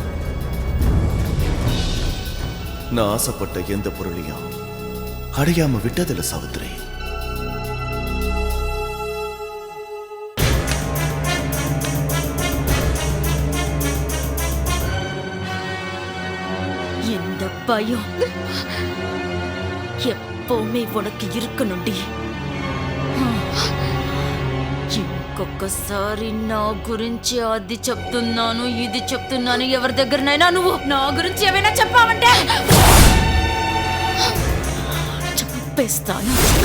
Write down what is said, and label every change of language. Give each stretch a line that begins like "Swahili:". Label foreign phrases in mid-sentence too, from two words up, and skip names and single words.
Tamil: நான் ஆசைப்பட்ட எந்த பொருளையும் அடையாம விட்டதில்ல சாவித்ரி. இந்த பயம் எப்பவுமே ఉనకి இருக்கணும்டி.
Telugu: ఇంకొకసారి నా గురించి అది చెప్తున్నాను ఇది చెప్తున్నాను ఎవరి దగ్గరనైనా నువ్వు నా గురించి ఏమైనా చెప్పావంటే చంపేస్తాను.